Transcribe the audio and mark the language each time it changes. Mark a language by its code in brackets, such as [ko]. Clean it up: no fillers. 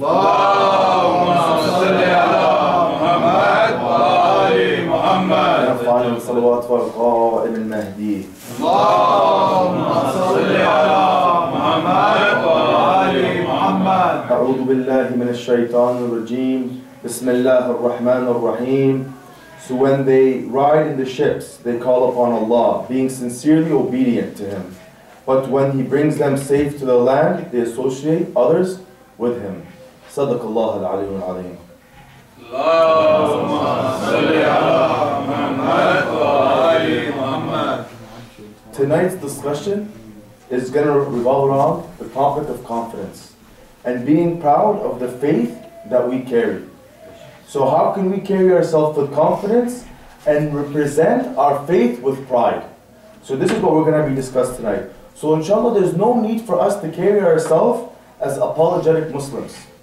[ar] اللهم صل على محمد وآل محمد. [en] And a final salawat for Qa'im al-Mahdi. [ar] اللهم صل على محمد وآل محمد. أعوذ بالله من الشيطان الرجيم بسم الله الرحمن الرحيم. [en] So when they ride in the ships, they call upon Allah, being sincerely obedient to Him. But when He brings them safe to the land, they associate others with Him. [ar] صدق الله العلي العظيم. اللهم صل على محمد وآل محمد. [en] Tonight's discussion is going to revolve around the topic of confidence and being proud of the faith that we carry. So how can we carry ourselves with confidence and represent our faith with pride? So this is what we're going to be discussed tonight. So inshallah, there's no need for us to carry ourselves as apologetic Muslims.